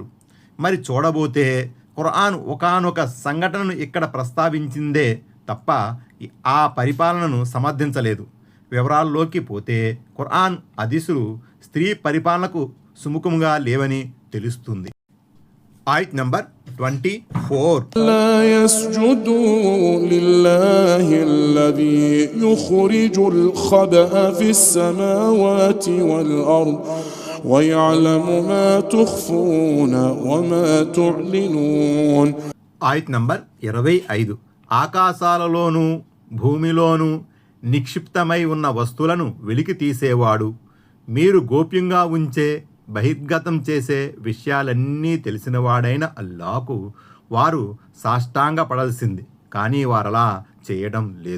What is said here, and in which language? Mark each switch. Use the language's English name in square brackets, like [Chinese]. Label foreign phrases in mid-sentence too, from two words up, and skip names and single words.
[Telugu] మరి చూడబోతే ఖురాన్ ఒకానొక సంఘటనను ఇక్కడ ప్రస్తావించిందే తప్ప ఆ పరిపాలనను సమర్థించలేదు. వివరాల్లోకి పోతే ఖురాన్ హదీసులు స్త్రీ పరిపాలనకు సుముఖంగా లేవని తెలుస్తుంది. ఆయత్ నంబర్ 24. [Arabic] لا يسجدوا لله الذي يخرج الخبأ في السماوات والأرض ويعلم ما تخفون وما تعلنون. [Telugu] ఆయత్ నంబర్ 25. ఆకాశాలలోనూ భూమిలోనూ నిక్షిప్తమై ఉన్న వస్తువులను వెలికి తీసేవాడు, మీరు గోప్యంగా ఉంచే బహిర్గతం చేసే విషయాలన్నీ తెలిసినవాడైన అల్లాహకు వారు సాష్టాంగ పడాల్సింది, కానీ వారలా చేయడం లేదు.